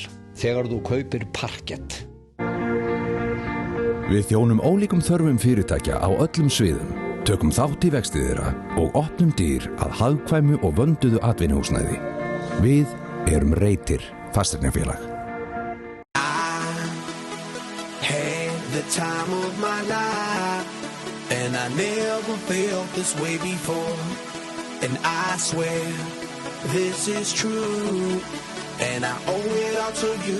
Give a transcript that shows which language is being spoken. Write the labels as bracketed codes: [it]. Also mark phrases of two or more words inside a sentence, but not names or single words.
[is] Þegar þú kaupir parkett. Við þjónum ólíkum þörfum fyrirtækja á öllum sviðum. Tökum þátt í vexti þeirra og opnum dyr að hagkvæmu og vönduðu atvinnuhúsnæði. Við erum Reitir fasteignafélag. [en] The time of my life, and I never felt this way before, and I swear this is true, and I owe it all to you.